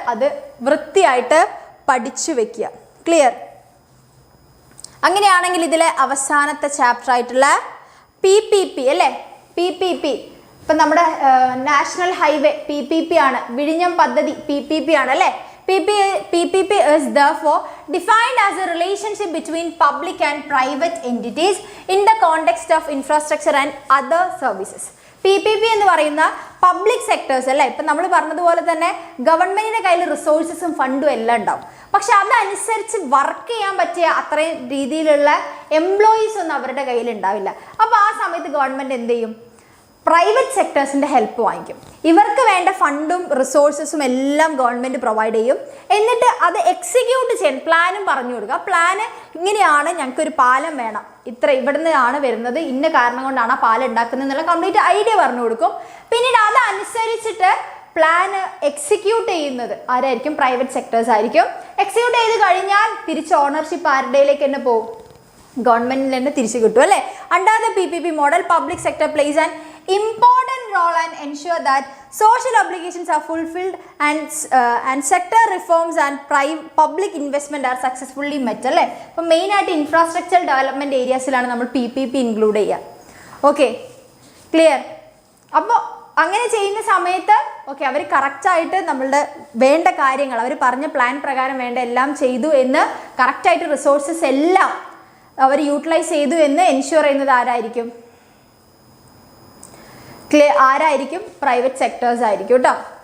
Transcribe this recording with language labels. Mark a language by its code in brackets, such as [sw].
[ml] അത് വൃത്തിയായിട്ട് പഠിച്ചു വെക്കുക. ക്ലിയർ. അങ്ങനെയാണെങ്കിൽ ഇതിലെ അവസാനത്തെ ചാപ്റ്റർ ആയിട്ടുള്ള PPP അല്ലേ. PPP ഇപ്പം നമ്മുടെ നാഷണൽ ഹൈവേ PPP ആണ്. വിഴിഞ്ഞം പദ്ധതി PPP ആണ് അല്ലേ. [en] PPP is therefore defined as a relationship between public and private entities in the context of infrastructure and other services. [ml] PPP എന്ന് പറയുന്ന പബ്ലിക് സെക്ടേഴ്സ് അല്ലേ. ഇപ്പം നമ്മൾ പറഞ്ഞതുപോലെ തന്നെ ഗവൺമെന്റിന്റെ കയ്യിൽ റിസോഴ്സസും ഫണ്ടും എല്ലാം ഉണ്ടാവും. പക്ഷെ അതനുസരിച്ച് വർക്ക് ചെയ്യാൻ പറ്റിയ അത്രയും രീതിയിലുള്ള എംപ്ലോയീസ് ഒന്നും അവരുടെ കയ്യിൽ ഉണ്ടാവില്ല. അപ്പോൾ ആ സമയത്ത് ഗവൺമെന്റ് എന്ത് ചെയ്യും, പ്രൈവറ്റ് സെക്ടേഴ്സിൻ്റെ ഹെൽപ്പ് വാങ്ങിക്കും. ഇവർക്ക് വേണ്ട ഫണ്ടും റിസോഴ്സസും എല്ലാം ഗവൺമെൻറ് പ്രൊവൈഡ് ചെയ്യും. എന്നിട്ട് അത് എക്സിക്യൂട്ട് ചെയ്യാൻ പ്ലാനും പറഞ്ഞു കൊടുക്കുക. പ്ലാന് ഇങ്ങനെയാണ്, ഞങ്ങൾക്കൊരു പാലം വേണം, ഇത്ര ഇവിടുന്ന് ആണ് വരുന്നത്, ഇന്ന കാരണം കൊണ്ടാണ് ആ പാലം ഉണ്ടാക്കുന്നത് എന്നുള്ള കംപ്ലീറ്റ് ഐഡിയ പറഞ്ഞു കൊടുക്കും. പിന്നീട് അതനുസരിച്ചിട്ട് പ്ലാന് എക്സിക്യൂട്ട് ചെയ്യുന്നത് ആരായിരിക്കും, പ്രൈവറ്റ് സെക്ടേഴ്സ് ആയിരിക്കും. എക്സിക്യൂട്ട് ചെയ്ത് കഴിഞ്ഞാൽ തിരിച്ച് ഓണർഷിപ്പ് ആരുടെയിലേക്ക് തന്നെ പോകും, ഗവൺമെന്റിൽ തന്നെ തിരിച്ചു കിട്ടും അല്ലേ. [en] Under the PPP model public sector plays an important role and ensure that social obligations are fulfilled and sector reforms and public investment are successfully met അല്ലേ. [ml] അപ്പോൾ മെയിൻ ആയിട്ട് ഇൻഫ്രാസ്ട്രക്ചർ ഡെവലപ്മെന്റ് ഏരിയാസിലാണ് നമ്മൾ PPP ഇൻക്ലൂഡ് ചെയ്യുക. Okay, clear. അപ്പോൾ അങ്ങനെ ചെയ്യുന്ന സമയത്ത് okay അവർ കറക്റ്റായിട്ട് നമ്മളുടെ വേണ്ട കാര്യങ്ങൾ അവർ പറഞ്ഞ പ്ലാൻ പ്രകാരം വേണ്ട എല്ലാം ചെയ്തു എന്ന്, കറക്റ്റായിട്ട് റിസോഴ്സസ് എല്ലാം അവർ യൂട്ടിലൈസ് ചെയ്തു എന്ന് എൻഷുർ ചെയ്യുന്നത് ആരായിരിക്കും, ആരായിരിക്കും, പ്രൈവറ്റ് സെക്ടേഴ്സ് ആയിരിക്കും കേട്ടോ.